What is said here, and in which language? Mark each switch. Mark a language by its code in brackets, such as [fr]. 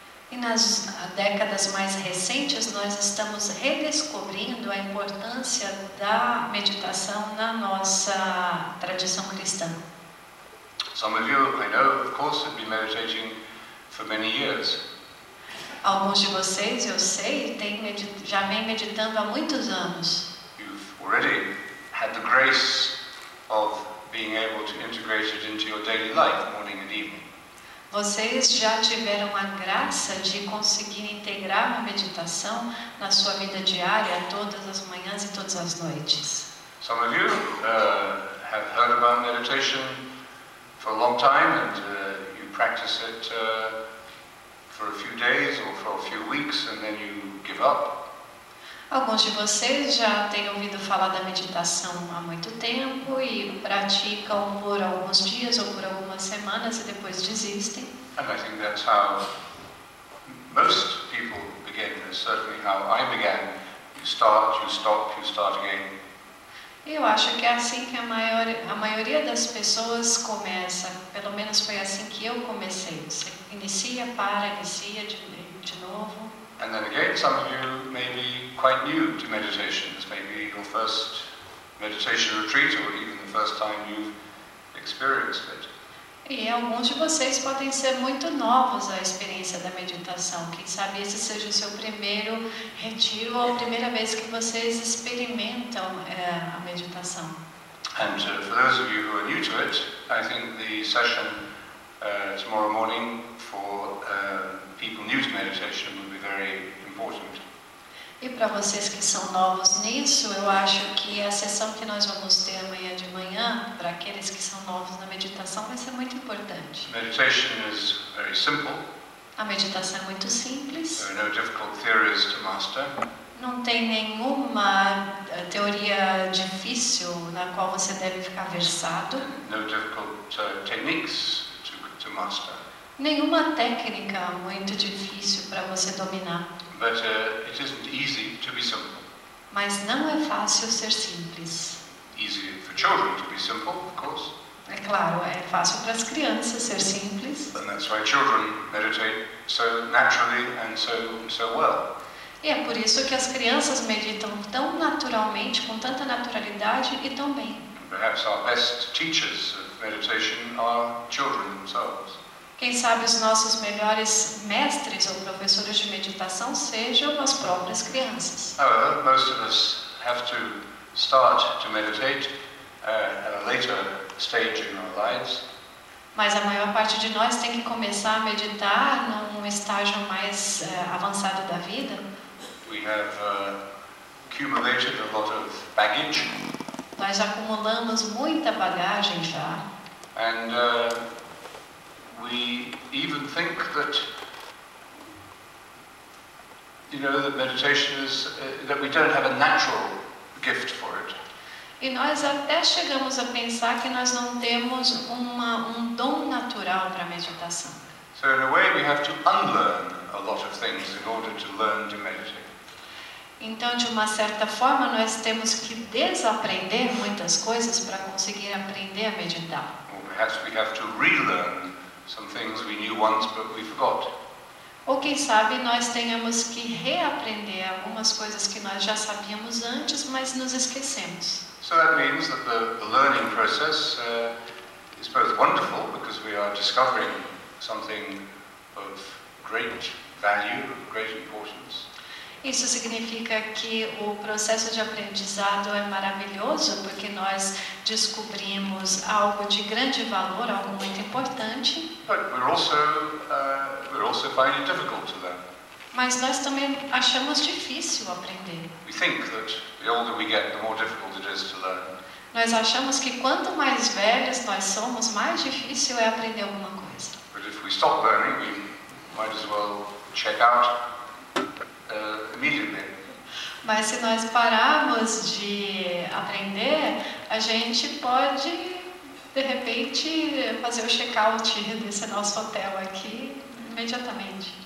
[pt] E nas décadas mais recentes nós estamos redescobrindo a importância da meditação na nossa tradição cristã. [en] Some of you, I know, of course, have been meditating for many years. [pt] Alguns de vocês, eu sei, já vem meditando há muitos anos. [en] You've already had the grace of being able to integrate it into your daily life, morning and evening. [pt] Vocês já tiveram a graça de conseguir integrar a meditação na sua vida diária, todas as manhãs e todas as noites. [en] Some of you have heard about meditation for a long time and you practice it for a few days or for a few weeks and then you give up. [pt] Alguns de vocês já têm ouvido falar da meditação há muito tempo e praticam por alguns dias ou por algumas semanas e depois desistem. [en] And I think that's how most people begin. That's certainly how I began. You start, you stop, you start again. [pt] Eu acho que é assim que a maioria das pessoas começa. Pelo menos foi assim que eu comecei. Você inicia, para, inicia de novo. [en] And then again, some of you may be quite new to meditation. This may be your first meditation retreat or even the first time you've experienced it. [pt] E alguns de vocês podem ser muito novos à experiência da meditação. Quem sabe esse seja o seu primeiro retiro ou a primeira vez que vocês experimentam a meditação. [en] And for those of you who are new to it, I think the session tomorrow morning for people new to meditation will be very important. [pt] E para vocês que são novos nisso, eu acho que a sessão que nós vamos ter amanhã de manhã, para aqueles que são novos na meditação, vai ser muito importante. [en] Meditation is very simple. [pt] A meditação é muito simples. [en] There are no difficult theories to master. [pt] Não tem nenhuma teoria difícil na qual você deve ficar versado. [en] No difficult techniques to master. [pt] Nenhuma técnica muito difícil para você dominar. [en] But it isn't easy to be simple. [pt] Mas não é fácil ser simples. [en] Easy for children to be simple, of course. [pt] É claro, é fácil para as crianças ser simples. [en] And that's why children meditate so naturally and so well. [pt] E é por isso que as crianças meditam tão naturalmente, com tanta naturalidade e tão bem. [en] Perhaps our best teachers of meditation are children themselves. [pt] Quem sabe os nossos melhores mestres ou professores de meditação sejam as próprias crianças. [en] However, most of us have to start to meditate at a later stage in our lives. [pt] Mas a maior parte de nós tem que começar a meditar num estágio mais avançado da vida. [en] We have accumulated a lot of baggage. [pt] Nós acumulamos muita bagagem já. [en] And we even think that, that meditation is, that we don't have a natural gift for it. [pt] E nós até chegamos a pensar que nós não temos um dom natural para a meditação. [en] So in a way we have to unlearn a lot of things in order to learn to meditate. [pt] Então, de uma certa forma, nós temos que desaprender muitas coisas para conseguir aprender a meditar. [en] Or perhaps we have to relearn some things we knew once but we forgot. [pt] Ou quem sabe nós tenhamos que reaprender algumas coisas que nós já sabíamos antes, mas nos esquecemos. [en] So that means that the learning process is both wonderful because we are discovering something of great value, of great importance. [pt] Isso significa que o processo de aprendizado é maravilhoso porque nós descobrimos algo de grande valor, algo muito importante. [en] But we're also finding it difficult to learn. [pt] Mas nós também achamos difícil aprender. [en] We think that the older we get, the more difficult it is to learn. [pt] Nós achamos que quanto mais velhos nós somos, mais difícil é aprender alguma coisa. [en] But if we stop learning, we might as well check out immediately. [pt] Mas se nós pararmos de aprender, a gente pode, de repente, fazer o check-out desse nosso hotel aqui imediatamente.